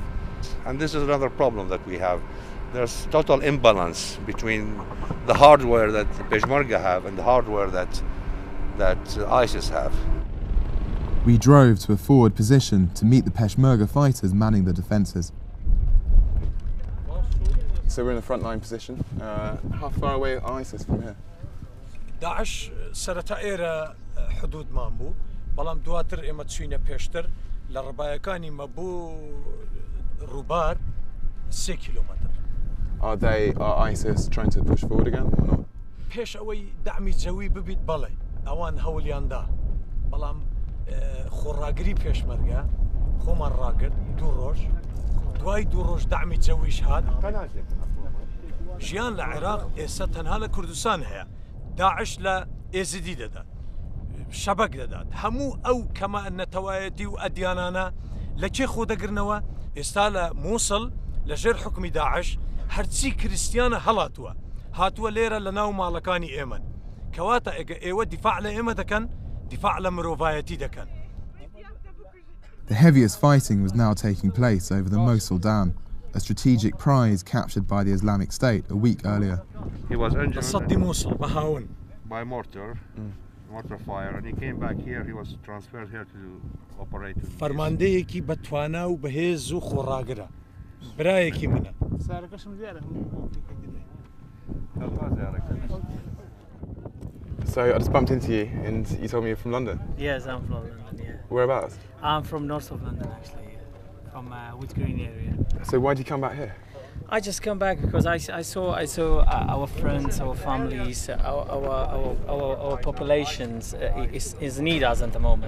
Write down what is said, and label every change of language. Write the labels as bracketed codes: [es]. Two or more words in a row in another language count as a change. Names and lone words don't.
[en] And this is another problem that we have. There's total imbalance between the hardware that the Peshmerga have and the hardware that ISIS have. We drove to a forward position to meet the Peshmerga fighters manning the defences. So we're in the front line position. How far away are ISIS from here? [ckb] داعش سەرەتا ئێرە حدودمان بوو بەڵام دواتر ئێمە چوینە پێشتر لە ڕێبایەکانی مەبوو ڕووبار 3 کیلۆمەتر. [en] Are ISIS trying to push forward again or not? [ckb] پێش ئەوەی داعمی جەوی ببیت بەڵێ ئەوان هەوڵیاندا بەڵام خۆڕاگری پێشمەرگە خۆمان ڕاگرت 2 ڕۆژ دوای 2 ڕۆژ داعمی جەویش هات. ژیان لە عێراق ئێستا تەنها لە کوردستان هەیە داعش لە ئێزیدی دەدات شەبەک دەدات هەموو ئەو کەمە نەتەوایەتی و ئەدیانانە لە کێ خۆ دەگرنەوە ئێستا لە مووسڵ لە ژێر حکمی داعش هەرچی کریسیانە هەڵاتووە هاتووە لێرە لە ناو ماڵەکانی ئێمەن کەواتە ئەگە ئێوە دیفاع لە ئێمە دەکەن دیفاع لە مرۆڤایەتی دەکەن. [en] The heaviest fighting was now taking place over the Mosul Dam, a strategic prize captured by the Islamic State a week earlier. He was injured by mortar fire, and he came back here. He was transferred here to operate. [ckb] فەرماندەیەکی بەتوانا و بەهێز و خۆڕاگرە برایەکی منە. [en] So I just bumped into you and you told me you're from London? Yes, I'm from London, yeah. Whereabouts? I'm from north of London actually, from Whitgreen area. So why did you come back here? I just come back because I saw our friends, our families, our populations is need us at the moment.